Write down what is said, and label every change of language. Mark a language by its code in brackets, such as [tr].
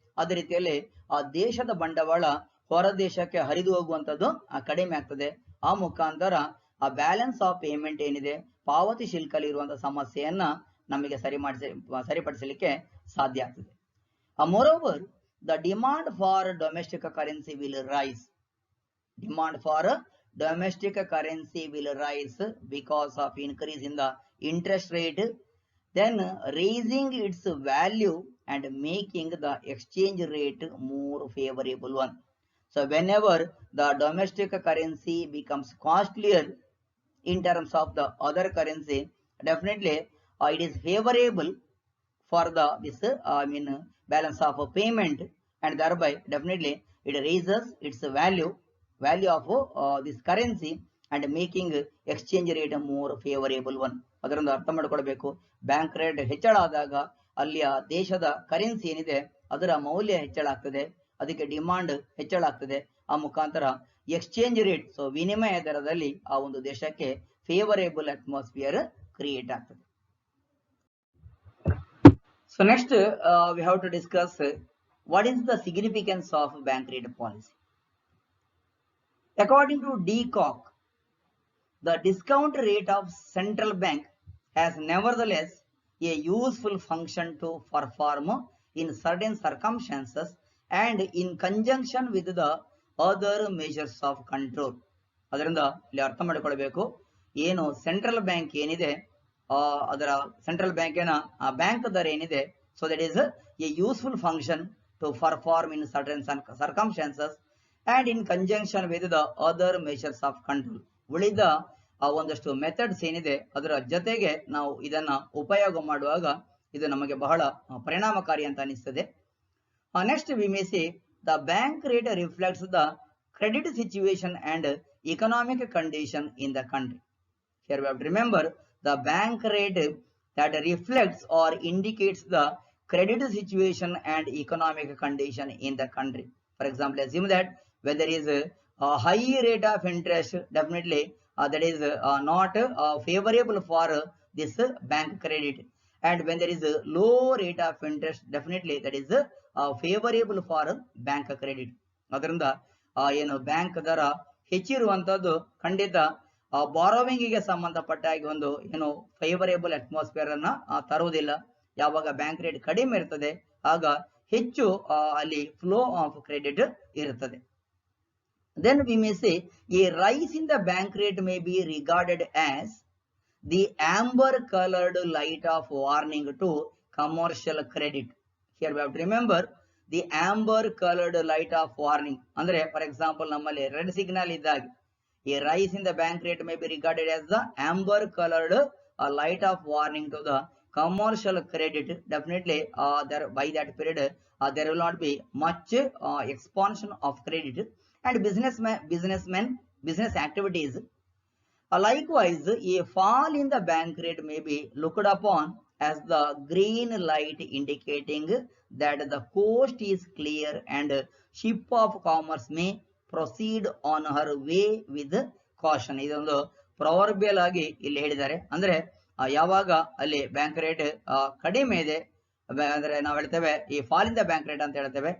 [kn] ಅದೇ ರೀತಿಯಲ್ಲಿ ಆ ದೇಶದ ಬಂಡವಾಳ ಹೊರ ದೇಶಕ್ಕೆ ಹರಿದು ಹೋಗುವಂತದ್ದು ಕಡಿಮೆ ಆಗ್ತದೆ. ಆ ಮುಖಾಂತರ ಆ ಬ್ಯಾಲೆನ್ಸ್ ಆಫ್ ಪೇಮೆಂಟ್ ಏನಿದೆ ಪಾವತಿ ಶುಲ್ಕಲ್ಲಿ ಇರುವಂತಹ ಸಮಸ್ಯೆಯನ್ನ ನಮಗೆ ಸರಿಪಡಿಸಲಿಕ್ಕೆ ಸಾಧ್ಯ ಆಗ್ತದೆ. [en] moreover, the demand for domestic currency will rise. Demand for domestic currency will rise because of increase in the interest rate, then raising its value and making the exchange rate more favorable one. So whenever the domestic currency becomes costlier in terms of the other currency, definitely it is favorable for this balance of payment, and thereby definitely it raises its value of this currency and making exchange rate a more favorable one. [kn] ಅದರಿಂದ ಅರ್ಥ ಮಾಡ್ಕೊಳ್ಬೇಕು, bank rate ಹೆಚ್ಚಳ ಆದಾಗ ಅಲ್ಲಿಯ ದೇಶದ currency ಏನಿದೆ ಅದರ ಮೌಲ್ಯ ಹೆಚ್ಚಳ ಆಗ್ತದೆ, ಅದಕ್ಕೆ ಡಿಮಾಂಡ್ ಹೆಚ್ಚಳ ಆಗ್ತದೆ. ಆ ಮುಖಾಂತರ ಎಕ್ಸ್ಚೇಂಜ್ ರೇಟ್, ಸೊ ವಿನಿಮಯ ದರದಲ್ಲಿ ಆ ಒಂದು ದೇಶಕ್ಕೆ ಫೇವರೇಬಲ್ ಅಟ್ಮಾಸ್ಫಿಯರ್ ಕ್ರಿಯೇಟ್ ಆಗ್ತದೆ. [en] So next we have to discuss what is the significance of bank rate policy. According to De Kock, the discount rate of central bank has nevertheless a useful function to perform in certain circumstances and in conjunction with the other measures of control. [kn] ಅದರಿಂದ ಇಲ್ಲಿ ಅರ್ಥ ಮಾಡಿಕೊಳ್ಳಬೇಕು, ಏನು central bank ಏನಿದೆ ಅದರ central ಬ್ಯಾಂಕಿನ bank ದರ ಏನಿದೆ, [en] So that is a useful function to perform in certain circumstances and in conjunction with the other measures of control. [kn] ಉಳಿದ ಒಂದಷ್ಟು ಮೆಥಡ್ಸ್ ಏನಿದೆ ಅದರ ಜೊತೆಗೆ ನಾವು ಇದನ್ನ ಉಪಯೋಗ ಮಾಡುವಾಗ ಇದು ನಮಗೆ ಬಹಳ ಪರಿಣಾಮಕಾರಿ ಅಂತ ಅನಿಸ್ತದೆ. [en] Next we may say the bank rate reflects the credit situation and economic condition in the country. Here we have to remember the bank rate that reflects or indicates the credit situation and economic condition in the country. For example, assume that when there is a high rate of interest, definitely that is not favorable for this bank credit. And when there is a low rate of interest, definitely that is favorable for bank credit. [kn] ಅದರಿಂದ ಏನು bank ದರ ಹೆಚ್ಚಿರುವಂತದ್ದು ಖಂಡಿತ borrowing ಗೆ ಸಂಬಂಧಪಟ್ಟ ಹಾಗೆ ಒಂದು ಏನು favourable atmosphere ಅನ್ನ ತರುವುದಿಲ್ಲ. ಯಾವಾಗ ಬ್ಯಾಂಕ್ ರೇಟ್ ಕಡಿಮೆ ಇರ್ತದೆ ಆಗ ಹೆಚ್ಚು ಅಲ್ಲಿ ಫ್ಲೋ ಆಫ್ ಕ್ರೆಡಿಟ್ ಇರುತ್ತದೆ. [en] Then we may say a rise in the bank rate may be regarded as the amber colored light of warning to commercial credit. Here we have to remember the amber colored light of warning. [kn] Andre, [en] for example, [kn] nammali red signal iddage [en] a rise in the bank rate may be regarded as the amber colored light of warning to the commercial credit. Definitely there by that period there will not be much expansion of credit and business activities. Likewise, a fall in the bank rate may be looked upon as the green light indicating that the coast is clear and ship of commerce may proceed on her way with caution. [kn] ಇದೊಂದು ಪ್ರವರ್ಬಿಯಲ್ ಆಗಿ ಇಲ್ಲಿ ಹೇಳಿದ್ದಾರೆ. ಅಂದ್ರೆ ಯಾವಾಗ ಅಲ್ಲಿ bank rate ಕಡಿಮೆ ಇದೆ ಅಂದ್ರೆ ನಾವು ಹೇಳ್ತೇವೆ ಈ [en] fall in the bank rate [kn] ಅಂತ ಹೇಳ್ತೇವೆ.